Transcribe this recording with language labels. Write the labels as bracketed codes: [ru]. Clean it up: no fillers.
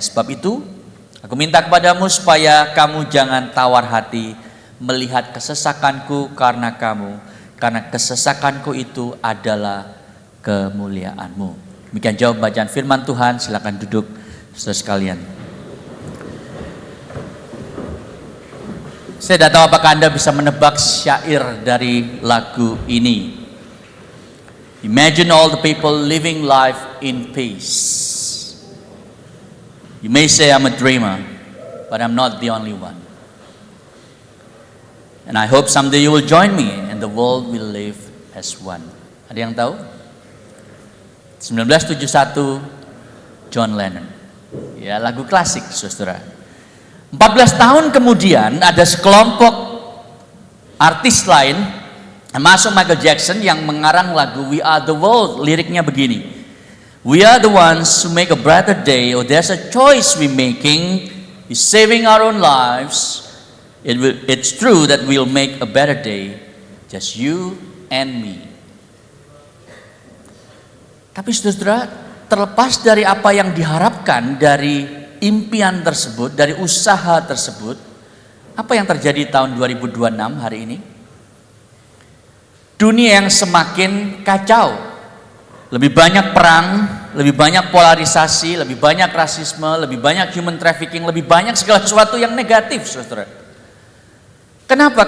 [id] Sebab itu aku minta kepadamu supaya kamu jangan tawar hati melihat kesesakanku karena kamu, karena kesesakanku itu adalah kemuliaanmu. Demikian jawab bacaan firman Tuhan. Silakan duduk saudara sekalian. Saya tidak tahu apakah Anda bisa menebak syair dari lagu ini. [en] Imagine all the people living life in peace. You may say I'm a dreamer, but I'm not the only one. And I hope someday you will join me and the world will live as one. [id] Ada yang tahu? 1971, John Lennon. Ya, lagu klasik, saudara. 14 tahun kemudian ada sekelompok artis lain, termasuk Michael Jackson, yang mengarang lagu We Are The World. Liriknya begini: [en] We are the ones who make a brighter day. Oh, there's a choice we making is saving our own lives. It's true that we'll make a better day, just you and me. [id] Tapi saudara, terlepas dari apa yang diharapkan dari impian tersebut, dari usaha tersebut, apa yang terjadi tahun 2026 hari ini? Dunia yang semakin kacau, lebih banyak perang, lebih banyak polarisasi, lebih banyak rasisme, lebih banyak human trafficking, lebih banyak segala sesuatu yang negatif, saudara. Kenapa?